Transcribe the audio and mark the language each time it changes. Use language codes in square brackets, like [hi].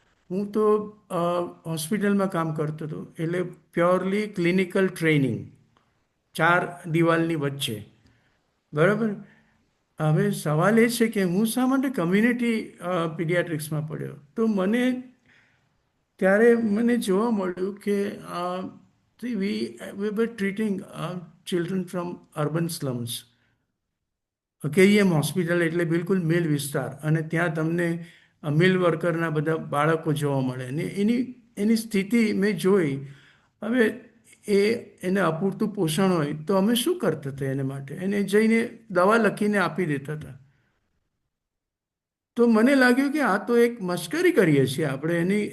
[gu] હું તો હોસ્પિટલમાં કામ કરતો હતો, એટલે પ્યોરલી ક્લિનિકલ ટ્રેનિંગ, 4 દિવાલની વચ્ચે, બરાબર. હવે સવાલ એ છે કે હું શા માટે કમ્યુનિટી પીડિયાટ્રિક્સમાં પડ્યો. તો ત્યારે મને જોવા મળ્યું કે [en] See, we were treating children from urban slums. [gu] KEM hospital એટલે બિલકુલ મિલ વિસ્તાર, અને ત્યાં તમને મિલ વર્કરના બધા બાળકો જોવા મળે ને એની એની સ્થિતિ મેં જોઈ. હવે એને અપૂરતું પોષણ હોય તો અમે શું કરતા હતા એને માટે? એને જઈને દવા લખીને આપી દેતા હતા. તો મને લાગ્યું કે આ તો એક મશ્કરી કરીએ છીએ આપણે.